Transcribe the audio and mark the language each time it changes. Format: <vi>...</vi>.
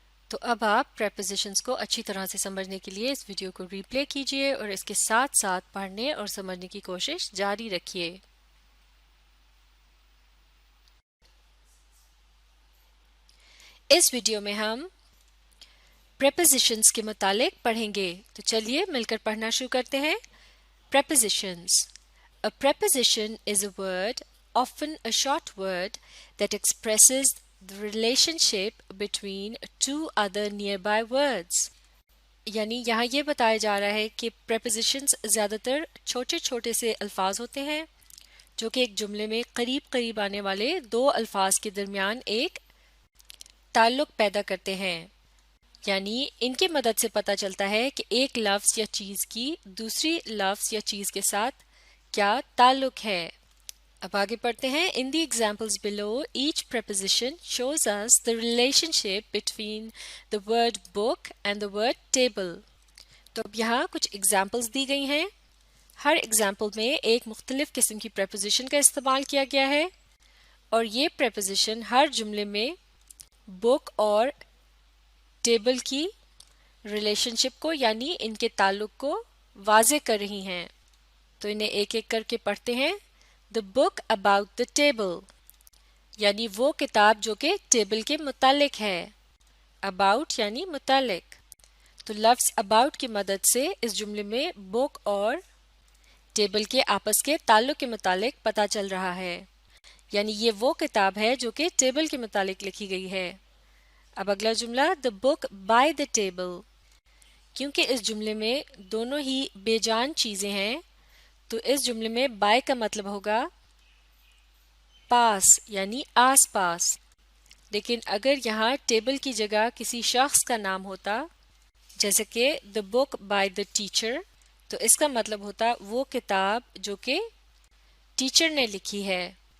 <ur>تو اب آپ prepositions کو اچھی طرح سے سمجھنے کے لیے اس ویڈیو کو ری پلے کیجئے اور اس کے ساتھ ساتھ پڑھنے اور سمجھنے کی کوشش جاری رکھیے۔ اس ویڈیو میں ہم prepositions کے متعلق پڑھیں گے، تو چلیے مل کر پڑھنا شروع کرتے ہیں۔</ur> <en>Prepositions. A preposition is a word, often a short word, that expresses the relationship between two other nearby words.</en> <ur>یعنی یہاں یہ بتایا جا رہا ہے کہ prepositions زیادہ تر چھوٹے چھوٹے سے الفاظ ہوتے ہیں جو کہ ایک جملے میں قریب قریب آنے والے دو الفاظ کے درمیان ایک تعلق پیدا کرتے ہیں. یعنی ان کی مدد سے پتہ چلتا ہے کہ ایک لفظ یا چیز کی دوسری لفظ یا چیز کے ساتھ کیا تعلق ہے. اب آگے پڑھتے ہیں.</ur> <en>In the examples below, each preposition shows us the relationship between the word book and the word table.</en> <ur>تو اب یہاں کچھ examples دی گئی ہیں. ہر example میں ایک مختلف قسم کی preposition کا استعمال کیا گیا ہے اور یہ preposition ہر جملے میں book اور table کی relationship کو یعنی ان کے تعلق کو واضح کر رہی ہیں. تو انہیں ایک ایک کر کے پڑھتے ہیں.</ur> <en>The book about the table</en> <ur>یعنی وہ کتاب جو کہ ٹیبل کے متعلق ہے. about یعنی متعلق. تو لفظ about کی مدد سے اس جملے میں book اور ٹیبل کے آپس کے تعلق کے متعلق پتہ چل رہا ہے. یعنی یہ وہ کتاب ہے جو کہ ٹیبل کے متعلق لکھی گئی ہے. اب اگلا جملہ</ur> <en>the book by the table.</en> <ur>کیونکہ اس جملے میں دونوں ہی بے جان چیزیں ہیں تو اس جملے میں by کا مطلب ہوگا پاس یعنی آس پاس. لیکن اگر یہاں ٹیبل کی جگہ کسی شخص کا نام ہوتا جیسے کہ</ur> <en>the book by the teacher</en> <ur>تو اس کا مطلب ہوتا وہ کتاب جو کہ ٹیچر نے لکھی ہے.</ur>